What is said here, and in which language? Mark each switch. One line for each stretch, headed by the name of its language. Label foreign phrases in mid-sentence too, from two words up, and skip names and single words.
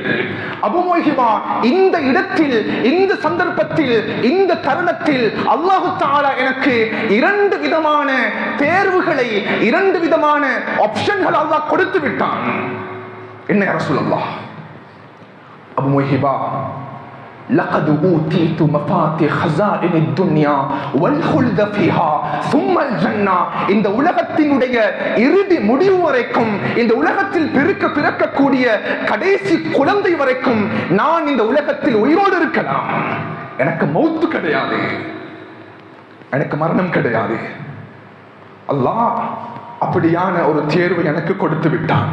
Tamil: அபு மொய்ஹிபா, இந்த இடத்தில், இந்த சந்தர்ப்பத்தில், இந்த தருணத்தில்
Arabic: الله تعالى
Tamil: எனக்கு 2 விதமான தேர்வுகளை, 2 விதமான ஆப்ஷன்கள் அல்லாஹ் கொடுத்து விட்டான். என்ன
Arabic: يا رسول الله?
Tamil: அபு மொய்ஹிபா,
Arabic: لقد أوتيت مفاتيح خزائن الدنيا والخلد فيها ثم الجنة.
Tamil: இந்த உலகத்தினுடைய இறுதி முடிவு வரைக்கும், இந்த உலகத்தில் பிறக்கக்கூடிய கடைசி குழந்தை வரைக்கும் நான் இந்த உலகத்தில் உயிரோடு இருக்கலாம். எனக்கு மௌத்து கிடையாது, எனக்கு மரணம் கிடையாது. அல்லாஹ் அப்படியான ஒரு தேர்வு எனக்கு கொடுத்து விட்டான்.